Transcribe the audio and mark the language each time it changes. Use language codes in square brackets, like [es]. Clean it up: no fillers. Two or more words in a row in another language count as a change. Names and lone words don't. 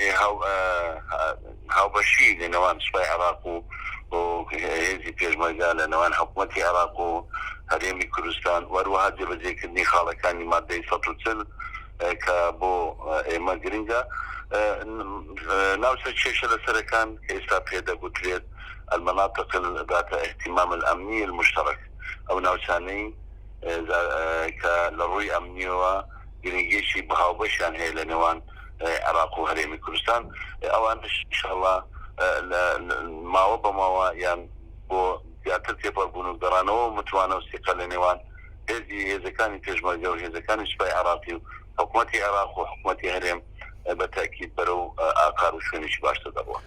[ckb] هاوبەشی لە نێوان سوپای عێراق و هێزی پێشمەرگە لە نێوان حکوومەتی عێراق و هەرێمی کوردستان وەروەها جێبەجێکردنی خاڵەکانی مادەی 140 کە بۆ ئێمە گرنگە ناوچە کێشە لەسەرەکان کە ئێستا پێدەگوترێت [ar] المناطق ذات اهتمام الأمني المشترك [ckb] أو ناوچانەی کە لە ڕووی ئەمنیەوە گرنگێکی بەهاوبەشیان هەیە لە نێوان عێراق و هەرێمی کوردستان ئەوانش ئینشاڵڵا ماوە بە ماوە یان بۆ زیاتر تێپەڕبوون و گەڕانەوە متوانە و سێقە لە نێوان هێزەکانی پێشمەرگە و هێزەکانی سوپای عێراقی و حکوومەتی عێراق و حکوومەتی هەرێم بەتاکید بەرەو ئاکار و شوێنێکی باشتر دەبوات.